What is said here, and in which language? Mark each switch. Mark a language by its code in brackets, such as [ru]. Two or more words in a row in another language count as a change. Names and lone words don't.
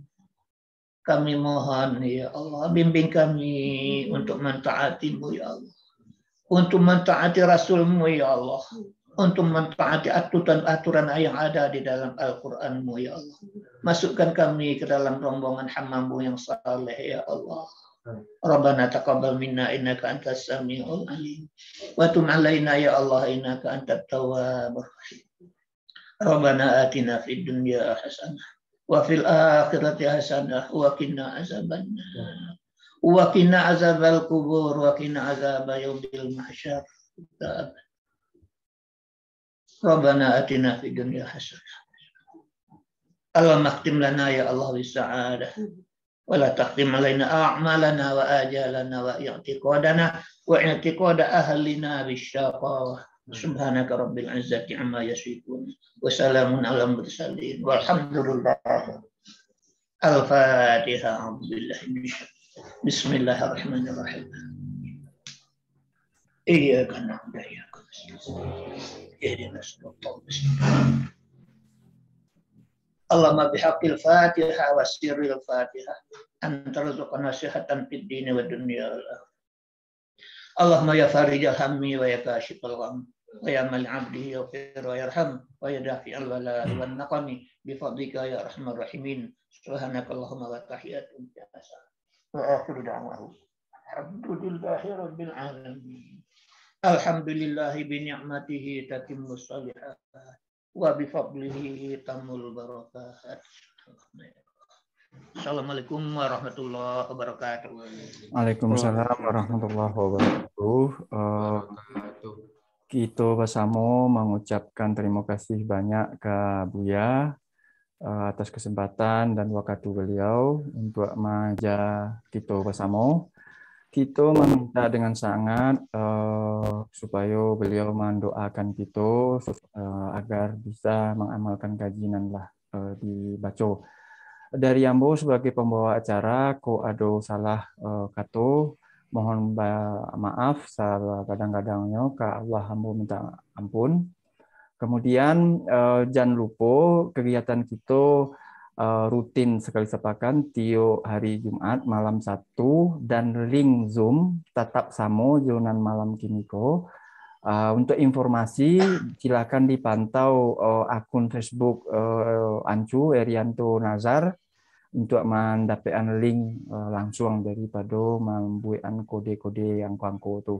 [id] Kami mohon [ar] يا الله, [id] bimbing kami untuk mentaati-Mu [ar] يا الله. [id] Untuk mentaati Rasul-Mu [ar] يا الله. [id] Untuk mentaati aturan yang ada di dalam Al-Quran-Mu [ar] يا الله. [id] Masukkan kami ke dalam rombongan hamba-Mu yang saleh [ar] يا الله. ربنا تقبل منا إنك أنت السميع العليم. وتب علينا يا الله إنك أنت التواب الرحيم. ربنا آتنا في الدنيا حسنة وفي الآخرة حسنة وقنا عذاب النار. وقنا عذاب القبر وقنا عذاب يوم المحشر. ربنا آتنا في الدنيا حسنة. اللهم اختم لنا يا الله بالسعادة. ولا تقدم علينا أعمالنا وآجالنا واعتقادنا واعتقاد أهلنا بالشقاوة. سبحانك رب العزة عما يصفون وسلام على المرسلين والحمد لله. Al-Fatihah. بسم الله الرحمن الرحيم إياك نعبد وإياك نستعين. اهدنا الصراط المستقيم. اللهم بحق الفاتحة وسر الفاتحة أنت ارزقنا صحة في الدين والدنيا. اللهم يا فارج الهم ويا كاشف الغم ويا من لعبده يغفر ويرحم ويا دافع البلاء والنقم بفضلك يا أرحم الراحمين. سبحانك اللهم وتحية بياسا وآخر دعواه الحمد لله رب العالمين. الحمد لله بنعمته تتم الصالحات وبفضله تتم البركات. السلام عليكم ورحمة الله وبركاته. وعليكم السلام ورحمة الله وبركاته. [id] Kita bersama mengucapkan terima kasih banyak ke Buya atas kesempatan dan waktu beliau untuk mengajar kita bersama. Kita meminta dengan sangat supaya beliau mendoakan kita agar bisa mengamalkan kajian dibaca. dari Ambo sebagai pembawa acara, [min] ko ado salah kato, mohon maaf salah kadang-kadangnya ke Allah Ambo minta ampun. [id] Kemudian jangan lupa kegiatan kita rutin sekali sepakan tiap hari Jumat malam 1 dan link Zoom tetap sama [min] jonan malam kiniko. [id] Untuk informasi silakan dipantau akun Facebook Ancu Erianto Nazar untuk mendapatkan link langsung daripada membuatkan kode-kode yang kangko tuh.